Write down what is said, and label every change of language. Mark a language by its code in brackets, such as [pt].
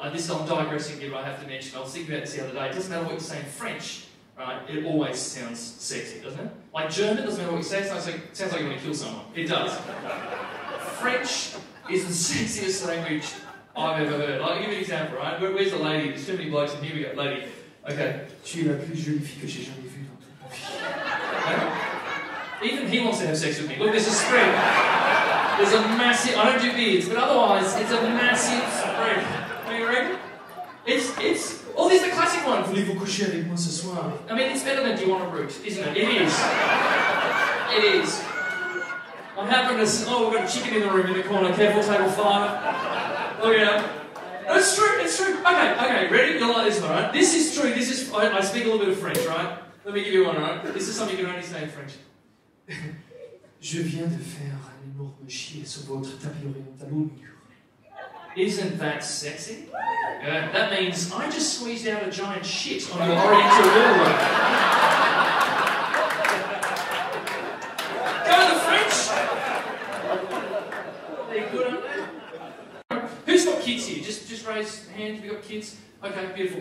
[en] I'm digressing here, but I have to mention, I was thinking about this the other day, it doesn't matter what you say in French, right? It always sounds sexy, doesn't it? Like German, doesn't matter what you say, it sounds like you want to kill someone. It does. French is the sexiest language I've ever heard. I'll give you an example, right? Where's the lady? There's too many blokes, and here we go. Lady. Okay. [fr] Tu es la plus jolie fille que j'ai jamais vue dans toute ma vie. [en] Even he wants to have sex with me. Look, there's a spread. There's a massive... I don't do beards, but otherwise, it's a massive spread. What do you reckon? It's... Oh, there's the classic one. [fr] Voulez-vous coucher avec moi ce soir? [en] I mean, it's better than do you want a root, isn't it? It is. It is. I'm happy to... Oh, we've got a chicken in the room in the corner. Careful, table 5. Look at that. No, it's true, it's true. Okay, ready? You'll like this one, right? This is true, I speak a little bit of French, right? Let me give you one, right? This is something you can only say in French. [fr] Je viens de faire un énorme chier sur votre tapis oriental au mur. [en] Isn't that sexy? That means I just squeezed out a giant shit on your oriental wall. Go the French! They're good, aren't they? Who's got kids here? Just raise your hand if you've got kids. Okay, beautiful.